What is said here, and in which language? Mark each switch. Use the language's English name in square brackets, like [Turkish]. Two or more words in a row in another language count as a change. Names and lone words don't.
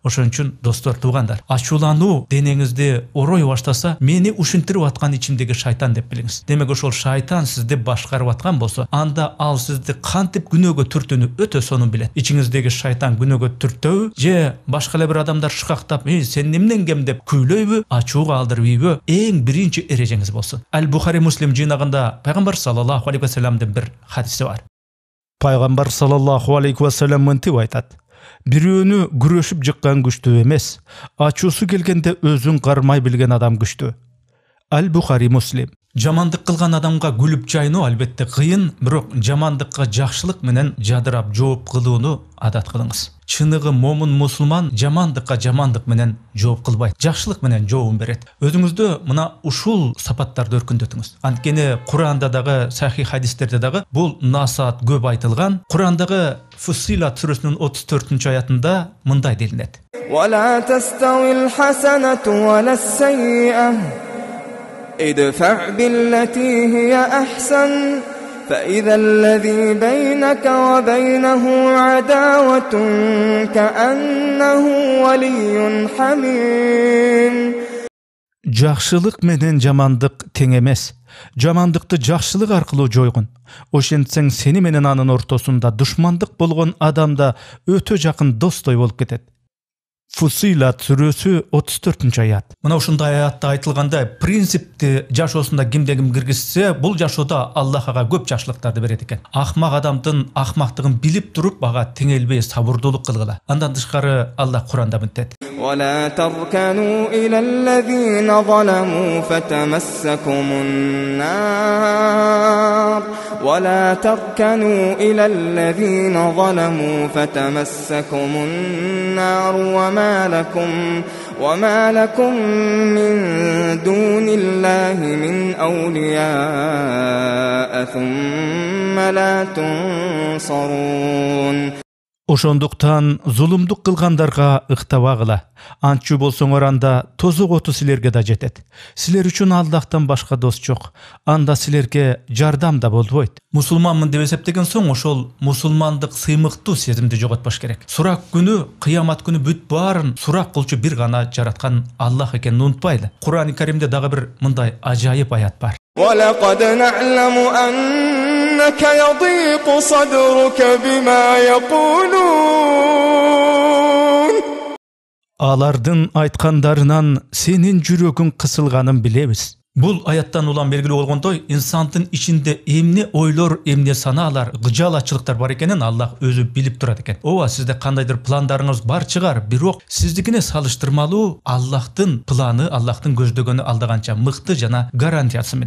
[Kyrgyz] Ошон үчүн достор, туугандар, ачуулануу денеңизди орой баштаса, мени ушинтирип аткан ичимдеги шайтан деп билиңиз. Демек ошол шайтан сизди башкарып аткан болсо, анда ал сизди кантип күнөөгө түртүүнү өтө сонун билет. Ичиңиздеги шайтан күнөөгө түртөбү же башка эле бир адамдар шыкактап, сен эмнен кем деп күйлөйбү, ачууга алдырып ийбү, эң биринчи эрежеңиз болсун. Аль-Бухари Муслим жыйнагында пайгамбар [Arabic] صلى الله عليه وسلم [Kyrgyz] бир хадиси бар. Пайгамбар [Arabic] صلى الله عليه وسلم [Kyrgyz] мынтип айтат: бирөөнү күрөшүп жыккан күчтүү эмес, ачуусу келгенде өзүн кармай билген адам күчтүү. Аль-Бухари Муслим. Жамандык кылган адамга күлүп жайноо албетте кыйын, бирок жамандыкка жакшылык менен жадырап жооп кылууну адат кылыңыз. Чыныгы момун мусулман жамандыкка жамандык менен жооп кылбайт, жакшылык менен жообун берет. Өзүңүздү мына ушул сапаттарды өркүндөтүңүз. Анткени Куранда дагы, сахих хадистерде дагы бул насаат көп айтылган. Курандагы Фуссилат сүрөсүнүн 34-аятында мындай делинет: [Arabic] ولا تستوي الحسنة ولا السيئة ادفع بالتي هي أحسن فإذا الذي بينك وبينه عداوة كأنه ولي حميم. [Kyrgyz] Жакшылык менен жамандык тең эмес. Жамандыкты жакшылык аркылуу жойгун. Ошентсең сени менен анын ортосунда душмандык болгон адамда өтө жакын достой болуп кетет. Фусилат сүрөсү 34-аят. Мына ушундай аятта айтылгандай, принципти жашоосунда кимде ким киргизсе, бул жашоодо Аллах ага көп жакшылыктарды берет экен. Акмак адамдын акмактыгын билип туруп, ага теңелбей сабырдуулук кылгыла. Андан тышкары Аллах Куранда мынтет: [Arabic] ولا تركنوا إلى الذين ظلموا فتمسكم النار وما لكم من دون الله من أولياء ثم لا تنصرون. [Kyrgyz] Ошондуктан зулумдук кылгандарга ыктабагыла. Антчу болсоңор анда тозок оту силерге да жетет. Силер үчүн Аллахтан башка дос жок. Анда силерге жардам да болбойт. Мусулманмын деп эсептеген соң ошол мусулмандык сыймыктуу сезимди жоготпош керек. Сурак күнү, кыямат күнү бүт баарын сурак кылчу бир гана жараткан Аллах экенин унутпайлы. Кур'ан-ы Каримде дагы бир мындай ажайып аят бар. [Arabic] وَلَقَدْ نَعْلَمُ أَنَّكَ يَضِيقُ صَدْرُكَ بِمَا يَقُولُونَ. [Kyrgyz] Алардын айткандарынан сенин жүрөгүң кысылганын билебиз. Бул аяттан улам белгилүү болгондой, инсандын ичинде эмне ойлор, эмне санаалар, гыжалачылыктар бар экенин Аллах өзү билип турат экен. Ооба, сизде кандайдыр пландарыңыз бар чыгар, бирок сиздикине салыштырмалуу Аллахтын планы, Аллахтын көздөгөнү алдаганча мыкты жана гарантиясы менен.